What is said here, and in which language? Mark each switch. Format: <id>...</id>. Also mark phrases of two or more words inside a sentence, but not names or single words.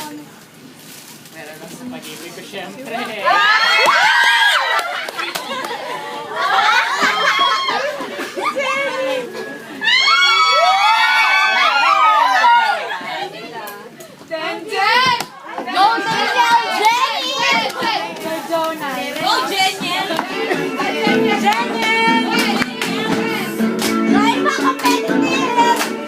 <tl>Meron na sa pag-ibig ko syempre. Jen! Jen!</tl> <en>Go, Jenny! Go Jonah! Go, Jenny! Jenny!</en> <tl>Dahil mga competitive!</tl>